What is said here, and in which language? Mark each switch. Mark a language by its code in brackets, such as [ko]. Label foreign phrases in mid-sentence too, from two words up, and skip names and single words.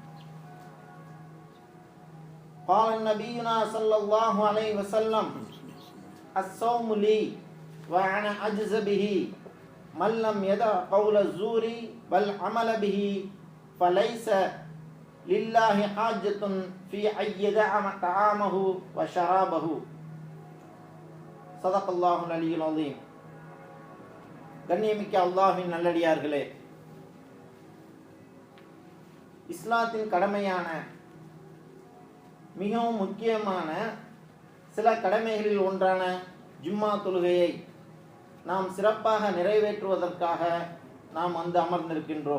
[ar] قال نبينا صلى الله عليه وسلم الصوم لي وأنا أجز به من لم يدع قول الزور بل عمل به فليس لله حاجة في أن يدع طعامه وشرابه. صدق الله العلي العظيم. [ta] கண்ணியமிக்க அல்லாஹ்வின் நல்லடியார்களே, இஸ்லாத்தின் கடமையான மிகவும் முக்கியமான சில கடமைகளில் ஒன்றான ஜும்மா தொழுகையை நாம் சிறப்பாக நிறைவேற்றுவதற்காக நாம் வந்து அமர்ந்திருக்கின்றோம்.